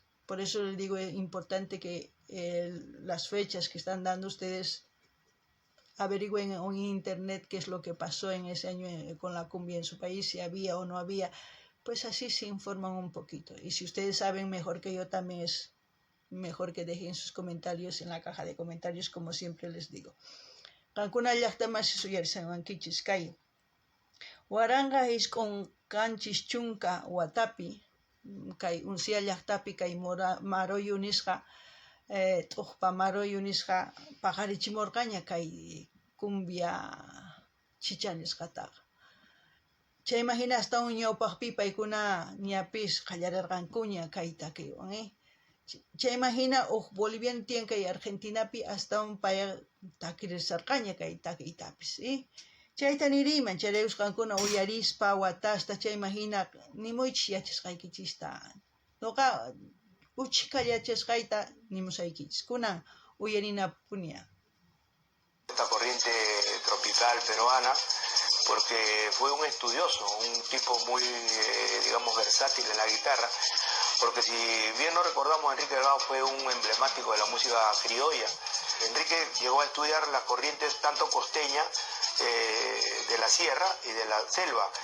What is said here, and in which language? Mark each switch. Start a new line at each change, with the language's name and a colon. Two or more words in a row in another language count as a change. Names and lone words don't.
Spanish: Por eso les digo, es importante que las fechas que están dando ustedes averigüen en internet qué es lo que pasó en ese año con la cumbia en su país, si había o no había, pues así se informan un poquito. Y si ustedes saben mejor que yo, también es mejor que dejen sus comentarios en la caja de comentarios, como siempre les digo.
Quechua: Kankuna llaqtaman suyarisankichis kay waranga
Spanish: es con
Quechua: canchis chunka watapi, kay Uncía llaqtapi kay Maroyu nisqa t'uqpa Maroyu nisqa paqarichimurqaña kay
Spanish: cumbia chicha
Quechua: nisqataqa. Chay imagina
Spanish: hasta un
Quechua: ñawpaqpi paykuna ñapis qallarirqankuña kay takiwan, Chay imagina boliviano tiyan kay Argentinapi
Spanish: hasta un
Quechua: pay takirisarqaña kay takiytapis, chayta niriyman, chayrikusqankuna uyarispa watasta, chay imagina nimuychis yachasqaykichista. Noqa uchika yachasqayta nimusaykichis, kunan uyarinapuniya.
Spanish: Esta corriente tropical peruana, porque fue un estudioso, un tipo muy, digamos, versátil en la guitarra, porque si bien no recordamos, Enrique Delgado fue un emblemático de la música criolla. Enrique llegó a estudiar las corrientes tanto costeña, de la sierra y de la selva.